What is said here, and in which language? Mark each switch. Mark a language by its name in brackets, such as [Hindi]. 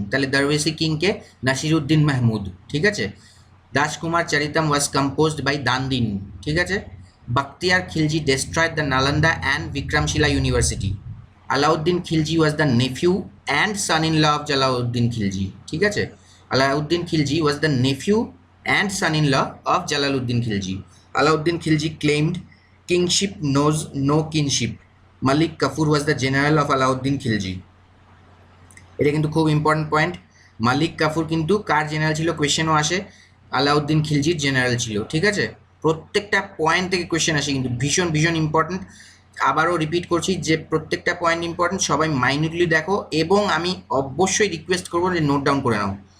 [Bangla] তাহলে দরবেশি কিংকে নাসিরউদ্দিন মাহমুদ, ঠিক আছে। [English] Dasakumara Charitam was composed by Dandin, [Bangla] ঠিক আছে। [English] Bakhtiyar Khilji destroyed the Nalanda and Vikramshila university. Alauddin Khilji was the nephew and son in law of Jalaluddin Khilji, [Bangla] ঠিক আছে। [English] Alauddin Khilji was the nephew and son in law of Jalaluddin Khilji. Alauddin Khilji claimed kingship knows no kinship. Malik Kafur was the general of Alauddin Khilji. [Bangla] এটা কিন্তু খুব important point. মালিক কাফুর কিন্তু কার general ছিল? কোয়েশ্চেনও আসে, Alauddin খিলজির general ছিল, ঠিক আছে। প্রত্যেকটা পয়েন্ট থেকে কোয়েশ্চেন আসে কিন্তু ভীষণ ভীষণ ইম্পর্টেন্ট। আবারও রিপিট করছি যে প্রত্যেকটা পয়েন্ট ইম্পর্টেন্ট, সবাই মাইনিউটলি দেখো এবং আমি অবশ্যই রিকোয়েস্ট করবো যে নোট ডাউন করে নাও।